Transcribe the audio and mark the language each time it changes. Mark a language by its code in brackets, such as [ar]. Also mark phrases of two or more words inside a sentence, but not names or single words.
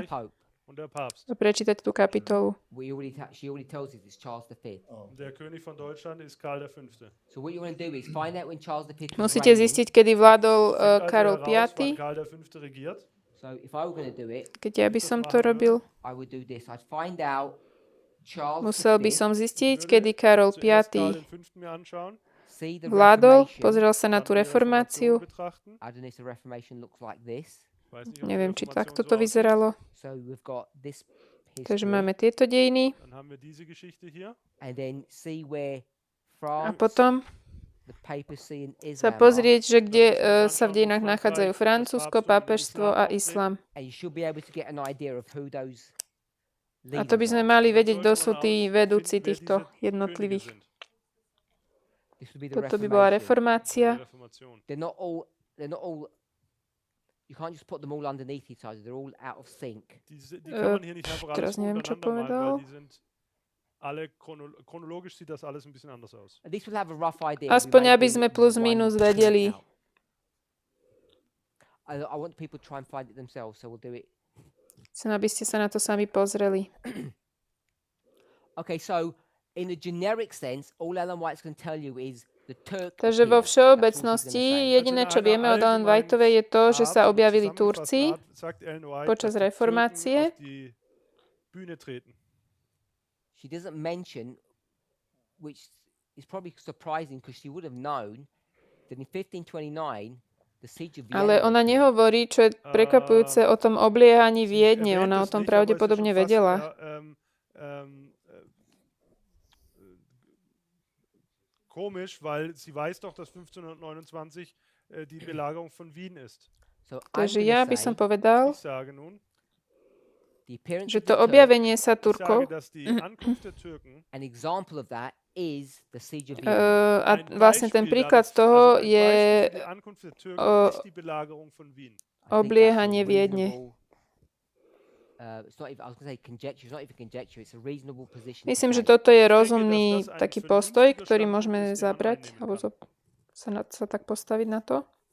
[de] Frankreich [en] Pope. [de] und der Papst. [sk] A prečítať tú kapitolu. [en] She already tells us it's Charles V. Oh, [de] Der König von Deutschland ist Karl V. [en] So what you want to do is find out when Charles V was [sk] Musíte [en] reigning. [sk] zistiť, kedy vládol [de] Find also [sk] Karol [de] heraus, wann V. Karl V. regiert. [en] So if I were going to do it, [sk] Keď ja by som to robil, [en] I would do this. I'd find out Charles [sk] musel by [en] V, [sk] som zistiť, kedy Karol V [de] Zuerst Karl V. mir anschauen, [en] see the [sk] vládol, [en] Reformation. [sk] pozrel sa na [de] dann [sk] tú [de] die [sk] reformáciu. [de] betrachten. [en] I don't know if the Reformation looks like this. [de] Weiß nicht, ob die [sk] Neviem, či [de] Reformation [sk] takto [de] so [sk] to [de] aussieht. [sk] vyzeralo. [en] So we've got this [sk] Takže [en] history, [sk] máme tieto dejiny. [de] Dann haben wir diese Geschichte hier. [en] and then see where [sk] A [en] France, [sk] potom [en] the papacy, and [sk] sa [en] Islam are, [sk] pozrieť, že kde sa v dejinách nachádzajú Francúzsko, pápežstvo a islám. [en] and you should be able to get an idea of who those [sk] A to by [en] leaders [sk] sme [en] are. [sk] mali [de] Dann [sk] vedieť, [de] sollte [sk] kto [de] man [sk] sú tí vedúci [de] herausfinden, wer [sk] týchto [de] diese Könige [sk] jednotlivých. [de] sind. [en] This would be the [sk] Toto by bola [en] Reformation. [de] Die [sk] reformácia. [de] Reformation. [en] They're not all. You can't just put them all underneath each other. They're all out of sync. [de] Die kann man hier nicht einfach [sk] teraz [de] alles [sk] neviem, čo [de] untereinander malen, [sk] povedal. [de] weil die sind alle chronologisch sieht das alles ein bisschen anders aus. [en] At least we'll have a rough idea. We [sk] Aspoň [en] may [sk] aby [en] be [sk] sme [en] plus one minus point [sk] vedeli. [en] out. I want people to try and find it themselves, so we'll do it. [sk] Chcem, aby ste sa na to sami pozreli. [en] Okay, so in a generic sense, all Ellen White's going to tell you is [sk] Takže vo všeobecnosti jediné, čo vieme o Ellen Whiteovej, je to, že sa objavili Turci počas reformácie. [en] She doesn't mention, which is probably surprising because she would have known that in 1529 the siege of Vienna. [sk] Ale ona nehovorí, čo je prekvapujúce o tom obliehaní Viedne. Ona o tom pravdepodobne vedela. [de] Komisch, weil sie weiß doch, dass 1529 die Belagerung von Wien ist. [sk] Takže ja by som povedal, [de] Ich sage nun, [sk] že to objavenie sa Turkov [en] an example of that is the siege of [sk] a vlastne ten príklad toho je obliehanie Viedne. Myslím, že toto je rozumný taký postoj, ktorý môžeme zabrať, alebo sa tak postaviť na to.